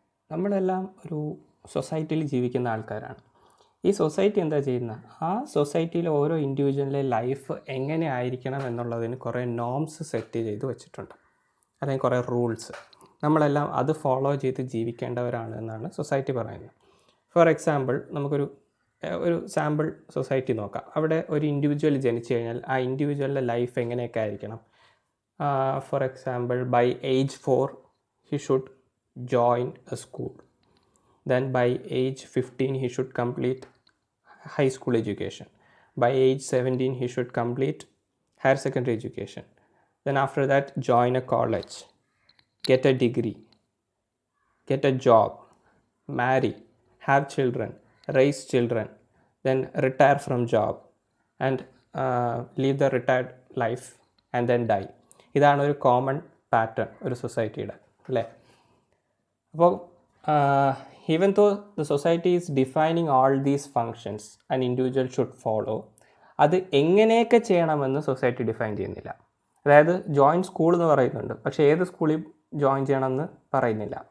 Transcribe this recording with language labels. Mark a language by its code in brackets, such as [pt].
[ml] നമ്മളെല്ലാം ഒരു സൊസൈറ്റിയിൽ ജീവിക്കുന്ന ആൾക്കാരാണ്. ഈ സൊസൈറ്റി എന്താ ചെയ്യുന്നത്, ആ സൊസൈറ്റിയിലെ ഓരോ ഇൻഡിവിജ്വലിൻ്റെ ലൈഫ് എങ്ങനെ ആയിരിക്കണം എന്നുള്ളതിന് കുറേ നോംസ് സെറ്റ് ചെയ്ത് വെച്ചിട്ടുണ്ട്, അല്ലെങ്കിൽ കുറേ റൂൾസ്. നമ്മളെല്ലാം അത് ഫോളോ ചെയ്ത് ജീവിക്കേണ്ടവരാണ് എന്നാണ് സൊസൈറ്റി പറയുന്നത്. ഫോർ എക്സാമ്പിൾ നമുക്കൊരു സാമ്പിൾ സൊസൈറ്റി നോക്കാം. അവിടെ ഒരു ഇൻഡിവിജ്വൽ ജനിച്ചു കഴിഞ്ഞാൽ ആ ഇൻഡിവിജ്വലിൻ്റെ ലൈഫ് എങ്ങനെയൊക്കെ ആയിരിക്കണം. [en] For example by age 4 he should join a school. Then by age 15 he should complete high school education. By age 17 he should complete higher secondary education. Then after that join a college, get a degree, get a job, marry, have children, raise children, then retire from job and live the retired life and then die. [ml] ഇതാണ് ഒരു common pattern ഒരു സൊസൈറ്റിയുടെ, അല്ലേ? അപ്പോൾ [en] even though the society is defining all these functions an individual should follow, [ml] അത് എങ്ങനെയൊക്കെ ചെയ്യണമെന്ന് society define ചെയ്യുന്നില്ല. അതായത് ജോയിൻ സ്കൂൾ എന്ന് പറയുന്നുണ്ട്, പക്ഷേ ഏത് സ്കൂളിൽ ജോയിൻ ചെയ്യണമെന്ന് പറയുന്നില്ല.